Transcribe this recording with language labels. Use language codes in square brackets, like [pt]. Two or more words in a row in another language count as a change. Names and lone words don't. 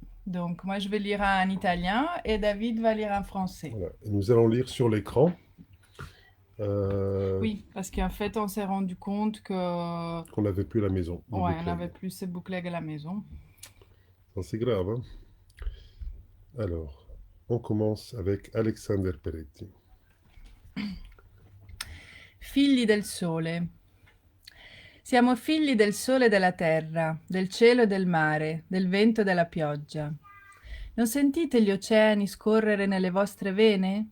[fr] Donc moi, je vais lire en italien et David va lire en français. Voilà. Et nous allons lire sur l'écran. euh, Oui, parce qu'en fait, on s'est rendu compte que, qu'on n'avait plus à la maison, nos ouais, on book n'avait plus ces bouclegs à la maison. Ça, c'est grave, hein. Alors, on commence avec Alexander Peretti. [it] Figli del sole. Siamo figli del sole e della terra, del cielo e del mare, del vento e della pioggia. Non sentite gli oceani scorrere nelle vostre vene?